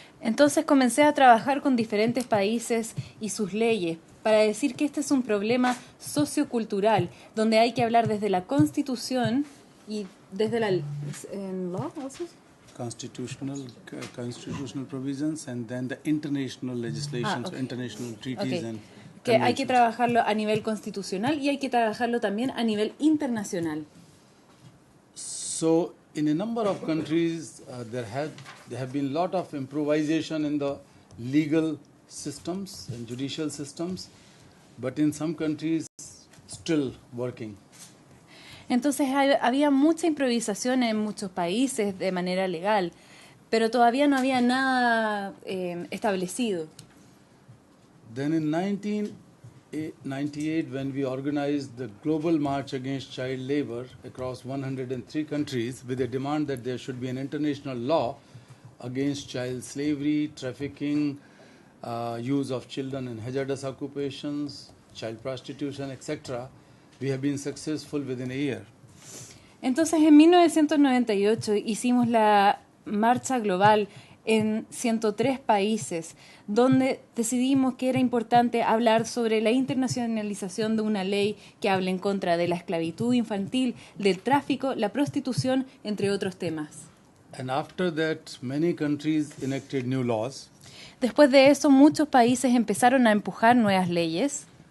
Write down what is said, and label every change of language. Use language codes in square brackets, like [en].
[es] Entonces comencé a trabajar con diferentes países y sus leyes para decir que este es un problema sociocultural donde hay que hablar desde la Constitución y desde la [en] law also? Constitutional provisions and then the international legislations, okay. International treaties Okay. and [es] Que hay que [en] conventions. [es] trabajarlo a nivel constitucional y hay que trabajarlo también a nivel internacional. [en] So, in a number of countries, there have been a lot of improvisation in the legal systems and judicial systems, but in some countries, still working. [es] Entonces había mucha improvisación en muchos países de manera legal, pero todavía no había nada establecido. [en] Then in 1998, when we organized the Global March Against Child Labor across 103 countries with a demand that there should be an international law against child slavery, trafficking, use of children in hazardous occupations, child prostitution, etc., we have been successful within a year. [es] Entonces en 1998 hicimos la marcha global en 103 países, donde decidimos que era importante hablar sobre la internacionalización de una ley que hable en contra de la esclavitud infantil, del tráfico, la prostitución, entre otros temas. [en] And after that, many countries enacted new laws. [es] Después de eso, muchos países empezaron a empujar nuevas leyes.